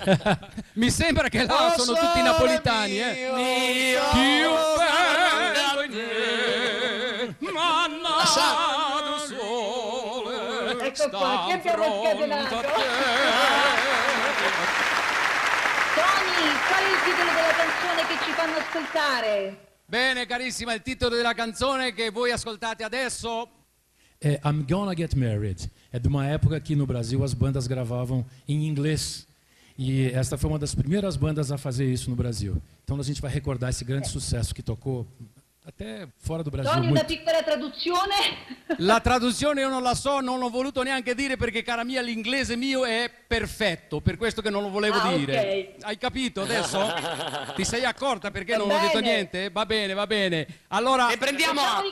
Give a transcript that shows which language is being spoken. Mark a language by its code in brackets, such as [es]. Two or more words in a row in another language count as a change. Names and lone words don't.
[it] Mi sembra che là sono tutti napoletani, Più bello in me, mannato sole, Ecco qua, chi abbiamo scatenato? Tony, qual è il titolo della canzone che ci fanno ascoltare? Bene, carissima, il titolo della canzone che voi ascoltate adesso I'm Gonna Get Married. [pt] É de uma época que no Brasil as bandas gravavam em inglês. E esta foi uma das primeiras bandas a fazer isso no Brasil. Então a gente vai recordar esse grande sucesso que tocou até fora do Brasil. [it] Tony, una piccola traduzione? La traduzione io non la so, non l'ho voluto neanche dire perché, cara mia, l'inglese mio è perfetto, per questo che non lo volevo dire. Okay. Hai capito adesso? Ti sei accorta perché Va non ho detto bene. niente? Va bene. Allora, E prendiamo Facciamoli